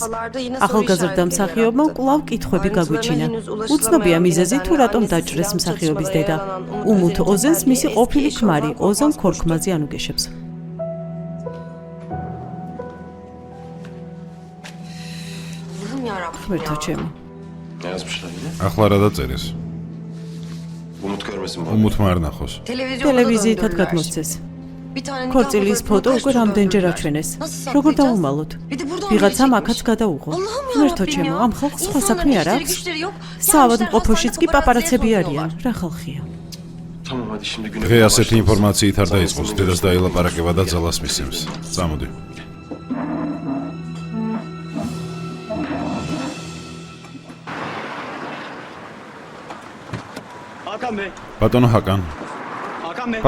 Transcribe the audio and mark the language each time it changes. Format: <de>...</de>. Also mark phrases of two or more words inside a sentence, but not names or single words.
<ka>ახალგაზრდა მსახიობმა კვლავ კითხვები გაგვიჩინა. უცნობია მიზეზი თუ რატომ დაჭრეს მსახიობის დედა. უმუთ ოზენს მისი ყოფილი ქმარი ოზან ქორქმაზე ანუგეშებს. ღმერთო ჩემო.</ka> <tr>Yazmışlar yine.</tr> <ka>ახლა რა დაწერეს?</ka> <tr>Umut görmesin bu.</tr> <ka>უმუთმა არ ნახოს. ტელევიზიითად გადმოსცეს. ქორწილის ფოტო უკვე რამდენჯერ აჩვენეს. როგორ დავუმალოთ? ვიღაცამ აქაც გადაუღო. ღმერთო ჩემო, ამ ხალხს სხვა საქმე არ აქვს? საავადმყოფოშიც კი პაპარაცები არიან. რა ხალხია?</ka> <tr>Tamam hadi şimdi güne.</tr> <ka>დღე ასეთი ინფორმაციით არ დაიწყოს, დედას დაილაპარაკება და ძალას მისცემს. წამოდი.</ka> <tr>Hakan Bey.</tr> <ka>ბატონო ჰაკან,</ka> <tr>Hakan Bey.</tr>